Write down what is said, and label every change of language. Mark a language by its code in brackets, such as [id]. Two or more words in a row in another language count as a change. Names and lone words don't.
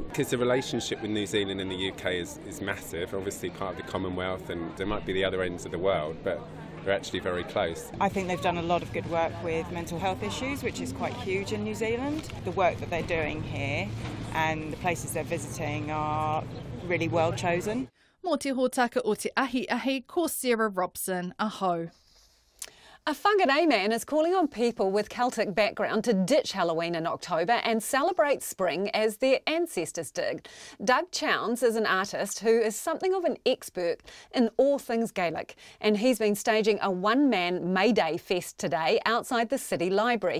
[en] Because the relationship with New Zealand and the UK is massive, obviously part of the Commonwealth, and there might be the other ends of the world, but they're actually very close. I think they've done a lot of good work with mental health issues, which is quite huge in New Zealand. The work that they're doing here and the places they're visiting are really well chosen. [mi] Mō te hōtaka o te ahi, ko Sarah Robson, aho. [en] A Whangarei man is calling on people with Celtic background to ditch Halloween in October and celebrate spring as their ancestors did. Doug Chowns is an artist who is something of an expert in all things Gaelic, and he's been staging a one-man May Day fest today outside the City Library.